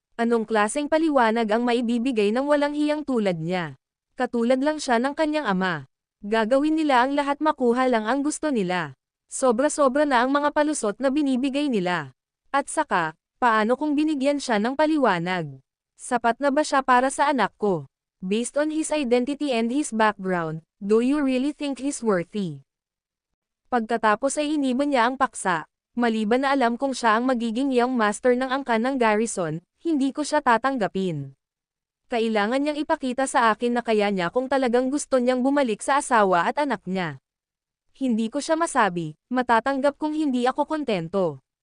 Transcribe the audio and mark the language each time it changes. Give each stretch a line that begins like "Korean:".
Filipino: Anong klaseng paliwanag ang maibibigay ng walang hiyang tulad niya? Katulad lang siya ng kanyang ama. Gagawin nila ang lahat makuha lang ang gusto nila. Sobra-sobra na ang mga palusot na binibigay nila. At saka, paano kung binigyan siya ng paliwanag? Sapat na ba siya para sa anak ko?
English: Based on his identity and his background, do you really think he's worthy?
Filipino: Pagkatapos ay iniban niya ang paksa. Maliban na alam kong siya ang magiging young master ng angkan ng Garrison, hindi ko siya tatanggapin. Kailangan niyang ipakita sa akin na kaya niya kung talagang gusto niyang bumalik sa asawa at anak niya. Hindi ko siya masabi, matatanggap kung hindi ako kontento.